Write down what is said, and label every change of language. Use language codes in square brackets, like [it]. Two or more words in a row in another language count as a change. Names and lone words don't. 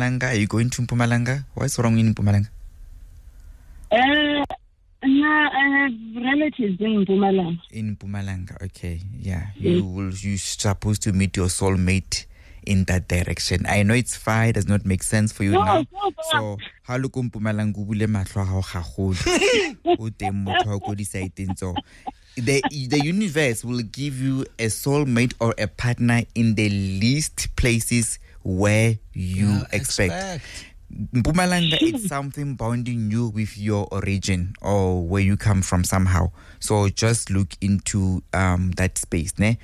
[en] Are you going to Mpumalanga? What's wrong in Mpumalanga? No, I have relatives in Mpumalanga. In Mpumalanga, okay, yeah. You're supposed to meet your soulmate in that direction. I know it's fine, it does not make sense for you now. So, [st] haluko Mpumalanga bule mahlo a hao gagolo. O teng motho a ko di-side-eng tso. [en] The universe will give you a soulmate or a partner in the least places where you expect. Mpumalanga is something bonding you with your origin or where you come from somehow. So just look into that space, ne?